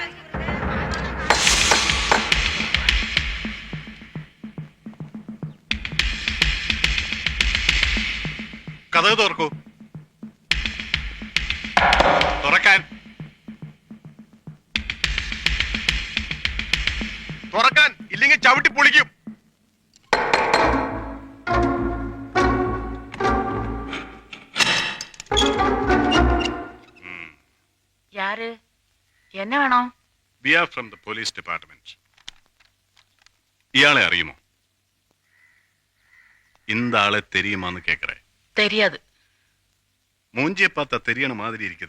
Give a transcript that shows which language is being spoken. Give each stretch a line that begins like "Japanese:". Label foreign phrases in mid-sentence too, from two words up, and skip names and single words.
Malayalam: കഥക് തുറക്കൂ. തുറക്കാൻ. തുറക്കാൻ, ഇല്ലെങ്കിൽ ചവിട്ടി പൊളിക്കും.
Tamil: யாரு என்ன வேணும்?
English: We are from the police department.
Malayalam: ഇയാളെ അറിയുമോ?
Tamil: இந்த ஆளை தெரியுமான்னு கேக்குறேன். தெரியாது. மூஞ்சியை பார்த்தா தெரியன மாதிரி இருக்குதே.